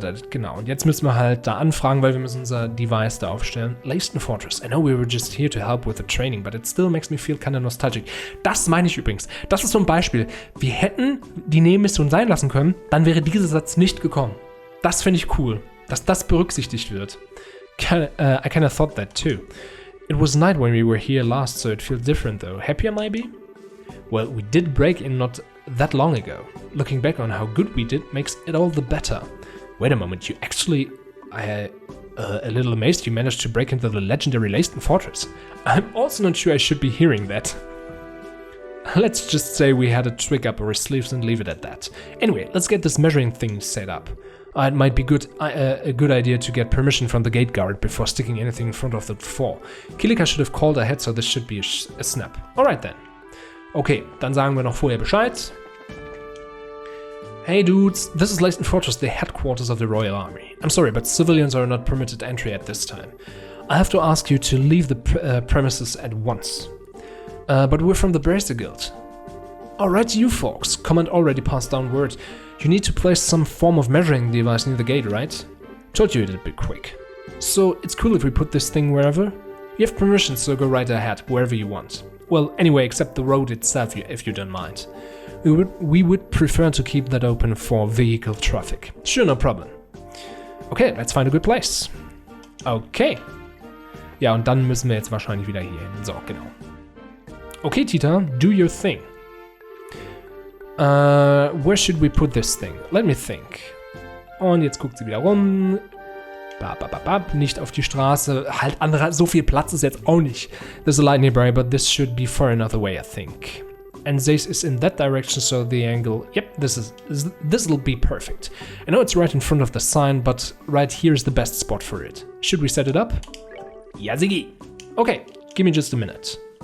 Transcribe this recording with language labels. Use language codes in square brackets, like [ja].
[de] Genau, und jetzt müssen wir halt da anfragen, weil wir müssen unser Device da aufstellen. Leisten Fortress. [en] I know we were just here to help with the training, but it still makes me feel kinda nostalgic. [de] Das meine ich übrigens. Das ist so ein Beispiel. Wir hätten die Nebenmission sein lassen können, dann wäre dieser Satz nicht gekommen. Das finde ich cool, dass das berücksichtigt wird. [en] I kinda thought that too. It was night when we were here last, so it feels different though. Happier maybe? Well, we did break in not that long ago. Looking back on how good we did makes it all the better. Wait a moment, you actually... a little amazed you managed to break into the legendary Leisten Fortress. I'm also not sure I should be hearing that. Let's just say we had a trick up our sleeves and leave it at that. Anyway, let's get this measuring thing set up. It might be a good idea to get permission from the gate guard before sticking anything in front of the Bevor. Kilika should have called ahead, so this should be a snap. Alright then. [de] Okay, dann sagen wir noch vorher Bescheid. [en] Hey dudes, this is Leisten Fortress, the headquarters of the Royal Army. I'm sorry, but civilians are not permitted entry at this time. I have to ask you to leave the premises at once. But we're from the Badegäste Guild. Alright you folks, command already passed down word. You need to place some form of measuring device near the gate, right? Told you it'd be quick. So, it's cool if we put this thing wherever? You have permission, so go right ahead, wherever you want. Well, anyway, except the road itself, if you don't mind. We would prefer to keep that open for vehicle traffic. Sure, no problem. Okay, let's find a good place. Okay. [de] Ja, und dann müssen wir jetzt wahrscheinlich wieder hier hin. So, genau. [en] Okay, Tita, do your thing. Where should we put this thing? Let me think. [de] Und jetzt guckt sie wieder rum. Nicht auf die Straße. Halt, so viel Platz ist jetzt auch nicht. [en] There's a light nearby, but this should be far enough away, I think. And this is in that direction, so the angle... Yep, this'll be perfect. I know it's right in front of the sign, but right here is the best spot for it. Should we set it up? Ja, Sigi. Okay, give me just a minute.